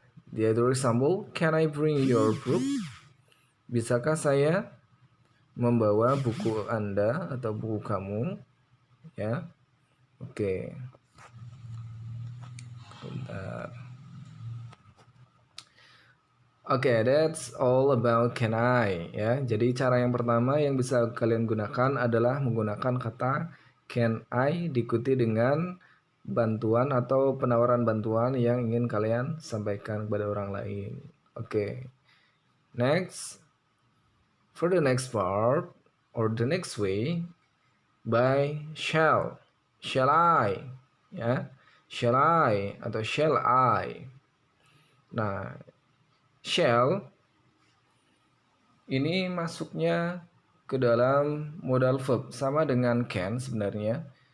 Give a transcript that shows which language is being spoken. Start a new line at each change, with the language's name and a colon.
English: The other example, can I bring your book?
Indonesian: Bisakah saya membawa buku Anda atau buku kamu? Okay. Bentar.
English: Okay, that's all about can I,
Indonesian: Jadi cara yang pertama yang bisa kalian gunakan adalah menggunakan kata can I diikuti dengan bantuan atau penawaran bantuan yang ingin kalian sampaikan kepada orang lain. Okay.
English: Next, for the next part or the next way, by shall I, Shall I atau shall I.
Indonesian: Nah, shall ini masuknya ke dalam modal verb sama dengan can sebenarnya.